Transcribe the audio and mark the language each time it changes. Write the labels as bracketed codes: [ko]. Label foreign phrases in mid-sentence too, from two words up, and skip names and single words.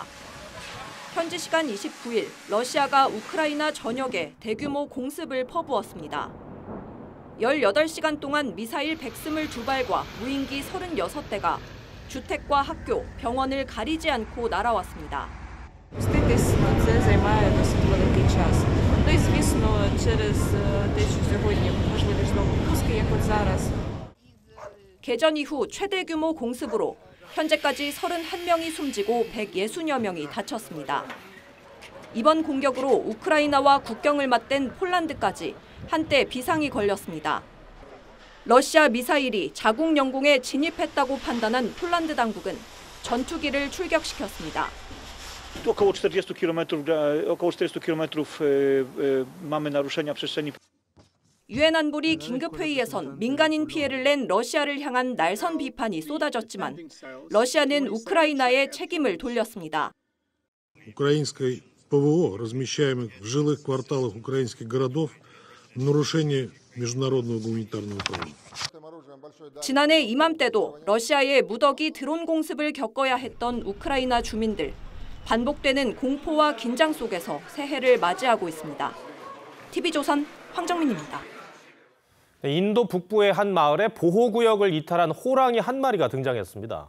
[ko] 현지 시간 29일 러시아가 우크라이나 전역에 대규모 공습을 퍼부었습니다. 18시간 동안 미사일 122발과 무인기 36대가 주택과 학교, 병원을 가리지 않고 날아왔습니다. [uk] Це займає досить великий час. Ну і, звісно, через те, що сьогодні можливі знову пуски, як от зараз. [ko] 개전 이후 최대 규모 공습으로 현재까지 31명이 숨지고 160여 명이 다쳤습니다. 이번 공격으로 우크라이나와 국경을 맞댄 폴란드까지 한때 비상이 걸렸습니다. 러시아 미사일이 자국 영공에 진입했다고 판단한 폴란드 당국은 전투기를 출격시켰습니다. [pl] Około 40 kilometrów mamy naruszenia przestrzeni. [ko] 유엔 안보리 긴급회의에선 민간인 피해를 낸 러시아를 향한 날선 비판이 쏟아졌지만 러시아는 우크라이나에 책임을 돌렸습니다. [ru] Украинской ПВО, размещаемых в жилых кварталах украинских городов, в нарушении международного гуманитарного права. [ko] 지난해 이맘때도 러시아의 무더기 드론 공습을 겪어야 했던 우크라이나 주민들. 반복되는 공포와 긴장 속에서 새해를 맞이하고 있습니다. TV조선 황정민입니다. 인도 북부의 한 마을에 보호구역을 이탈한 호랑이 한 마리가 등장했습니다.